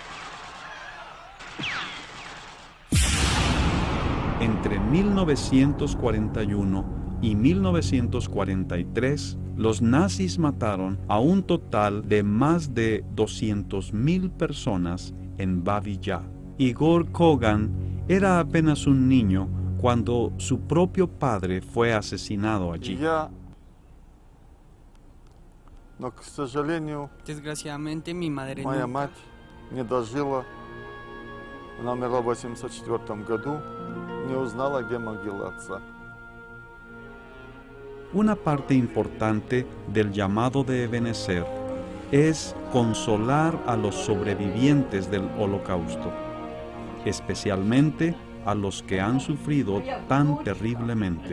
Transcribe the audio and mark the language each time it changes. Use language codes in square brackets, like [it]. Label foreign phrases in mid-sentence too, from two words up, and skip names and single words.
[es] Entre 1941 y 1943, los nazis mataron a un total de más de 200.000 personas en Babi Yar. Igor Kogan era apenas un niño cuando su propio padre fue asesinado allí. [ru] Но, к сожалению, [es] Desgraciadamente mi madre [ru] моя [es] nunca [ru] мать не дожила. Она умерла в 1984 году, не узнала, где могила отца. [es] Una parte importante del llamado de Ebenezer es consolar a los sobrevivientes del Holocausto, especialmente a los que han sufrido tan terriblemente.